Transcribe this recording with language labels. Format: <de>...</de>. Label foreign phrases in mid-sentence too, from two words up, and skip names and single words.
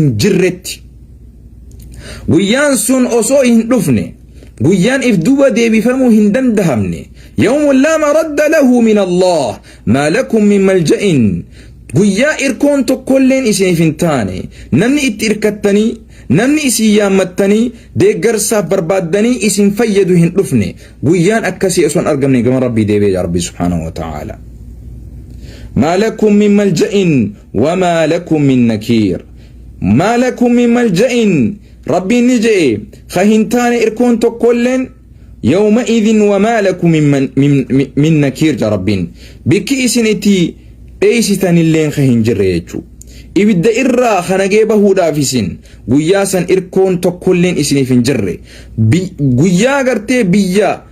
<om>jirretti guyyaan sun osoo hin dhufne guyyaan if duuba deebifamuu hin dandahamne</om> <ar>يوم لا مرد له من الله ما لكم من ملجإ</ar> <om>guyyaa irkoon tokkolleen isiniif hin taane namni itti irkattanii namni isin yaammattanii deeggarsaaf barbaaddanii isin fayyadu hin dhufne guyyaan akkasii osoo hin argamne gama rabbii deebi'ee yaa rabbi</om> <ar>سبحانه وتعالى ما لكم من ملجإ وما لكم من نكير ما لكم من ملجإ</ar> <om>rabbiin ni je'e ka hin taane irkoon tokkolleen</om> <ar>يومئذ وما لكم من نكير</ar> <om>ja rabbiin bikki isin itti dheeysitanilleen ka hin jirre jechuu ibidda irraa kanagee bahuudhaaf isin guyyaa san irkoon tokkolleen isiniif hin jirre guyyaa gartee biyya</om>